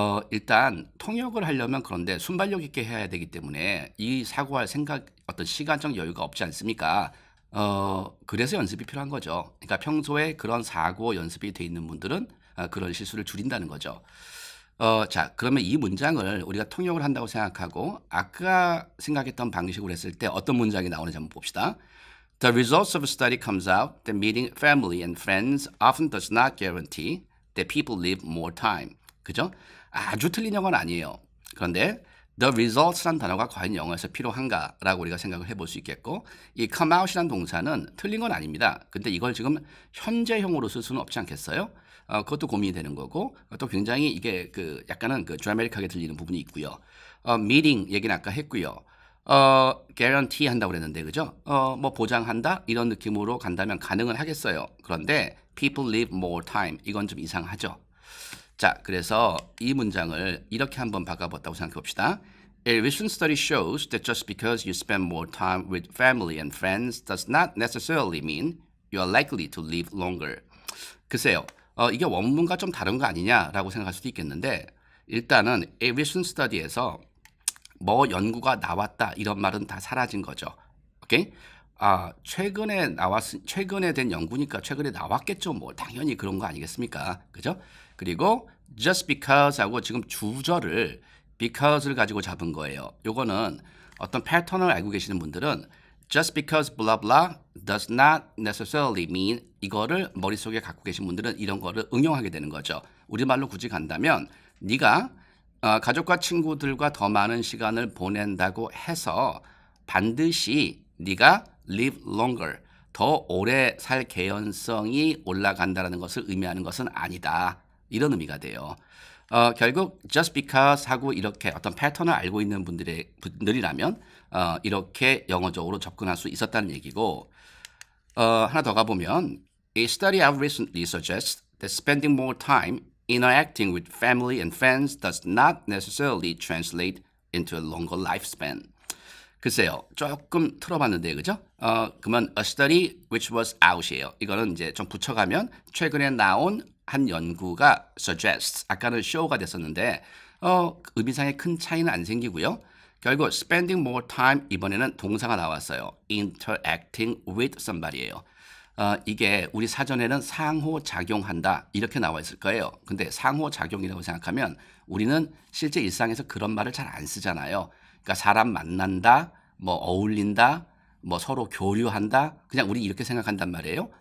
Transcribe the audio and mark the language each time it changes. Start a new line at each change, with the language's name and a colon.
Korean: 일단 통역을 하려면 그런데 순발력 있게 해야 되기 때문에 이 사고할 생각 어떤 시간적 여유가 없지 않습니까? 그래서 연습이 필요한 거죠. 그러니까 평소에 그런 사고 연습이 돼 있는 분들은 그런 실수를 줄인다는 거죠. 자, 그러면 이 문장을 우리가 통역을 한다고 생각하고 아까 생각했던 방식으로 했을 때 어떤 문장이 나오는지 한번 봅시다.
English: The results of a study comes out that meeting family and friends often does not guarantee that people live more time.
Korean: 그죠? 아주 틀린 영어는 아니에요. 그런데 the results란 단어가 과연 영어에서 필요한가라고 우리가 생각을 해볼 수 있겠고 이 come out이란 동사는 틀린 건 아닙니다. 근데 이걸 지금 현재형으로 쓸 수는 없지 않겠어요? 그것도 고민이 되는 거고 또 굉장히 이게 그 약간은 그 드라마틱하게 들리는 부분이 있고요. meeting 얘기는 아까 했고요. guarantee 한다고 그랬는데 그죠? 뭐 보장한다 이런 느낌으로 간다면 가능은 하겠어요. 그런데 people live more time 이건 좀 이상하죠. 자, 그래서 이 문장을 이렇게 한번 바꿔봤다고 생각해 봅시다.
English: A recent study shows that just because you spend more time with family and friends does not necessarily mean you are likely to live longer.
Korean: 글쎄요, 이게 원문과 좀 다른 거 아니냐라고 생각할 수도 있겠는데 일단은 A recent study 에서 뭐 연구가 나왔다 이런 말은 다 사라진 거죠. 오케이? 최근에 된 연구니까 최근에 나왔겠죠. 뭐 당연히 그런 거 아니겠습니까? 그죠? 그리고 just because 하고 지금 주절을 because를 가지고 잡은 거예요. 요거는 어떤 패턴을 알고 계시는 분들은 just because blah blah does not necessarily mean 이거를 머릿속에 갖고 계신 분들은 이런 거를 응용하게 되는 거죠. 우리말로 굳이 간다면 네가 가족과 친구들과 더 많은 시간을 보낸다고 해서 반드시 네가 live longer, 더 오래 살 개연성이 올라간다는 것을 의미하는 것은 아니다. 이런 의미가 돼요.
English: 결국 just because 하고 이렇게 어떤 패턴을 알고 있는 분들이라면 이렇게 영어적으로 접근할 수 있었다는 얘기고 하나 더 가보면 A study I've recently suggests that spending more time interacting with family and friends does not necessarily translate into a longer lifespan.
Korean: 글쎄요, 조금 틀어봤는데, 그죠?
English: 그러면 a study which was out이에요.
Korean: 이거는 이제 좀 붙여가면 최근에 나온 한 연구가 suggests, 아까는 show가 됐었는데, 의미상의 큰 차이는 안 생기고요. 결국 spending more time 이번에는 동사가 나왔어요.
English: interacting with somebody예요.
Korean: 이게 우리 사전에는 상호작용한다 이렇게 나와 있을 거예요. 근데 상호작용이라고 생각하면 우리는 실제 일상에서 그런 말을 잘 안 쓰잖아요. 그러니까 사람 만난다, 뭐 어울린다, 뭐 서로 교류한다, 그냥 우리 이렇게 생각한단 말이에요.